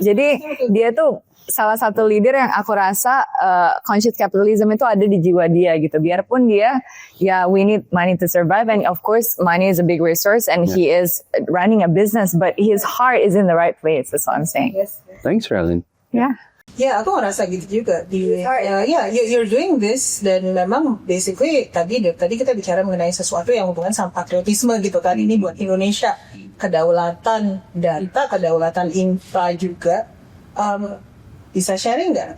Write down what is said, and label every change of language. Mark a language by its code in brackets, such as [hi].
[id] Jadi dia tuh salah satu leader yang aku rasa conscious capitalism itu ada di jiwa dia gitu. Biarpun dia [en] we need money to survive and of course money is a big resource and he is running a business but his heart is in the right place. That's what I'm saying. Thanks Ralin. Yeah. [id] Ya, aku ngerasa gitu juga. [en] You're doing this [id] dan memang basically tadi kita bicara mengenai sesuatu yang hubungan sama patriotisme gitu kan. Ini buat Indonesia, kedaulatan data, kedaulatan infra juga. Bisa sharing nggak?